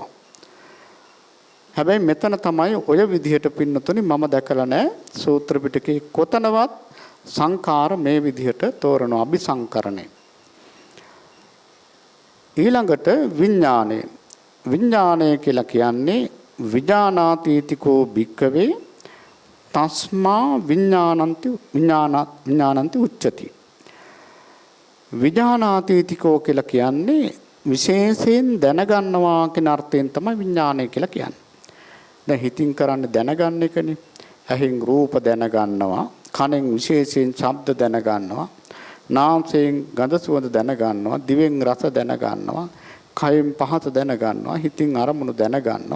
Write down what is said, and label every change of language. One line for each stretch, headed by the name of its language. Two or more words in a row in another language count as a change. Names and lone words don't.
Sinhala: හැබැයි මෙතන තමයි ඔය විදිහට පින්නතුනි මම දැකලා නැහැ සූත්‍ර පිටකේ කොතනවත් සංකාර මේ විදිහට තෝරනවා අபிසංකරණය. ඊළඟට විඥාණය. විඥාණය කියලා කියන්නේ
Pali: විඥානාතීතිකෝ භික්කවේ තස්මා විඥානන්ති උච්චති.
Sinhala: විඥානාතීතිකෝ කියලා කියන්නේ විශේෂයෙන් දැනගන්නවා කියන අර්ථයෙන් තමයි විඥානය කියලා කියන්නේ. දැන් හිතින් කරන්නේ දැනගන්න එකනේ. ඇහෙන් රූප දැනගන්නවා, කනෙන් විශේෂයෙන් ශබ්ද දැනගන්නවා, නාසයෙන් ගඳ සුවඳ දැනගන්නවා, දිවෙන් රස දැනගන්නවා, කයෙන් පහස දැනගන්නවා, හිතින් අරමුණු දැනගන්නවා.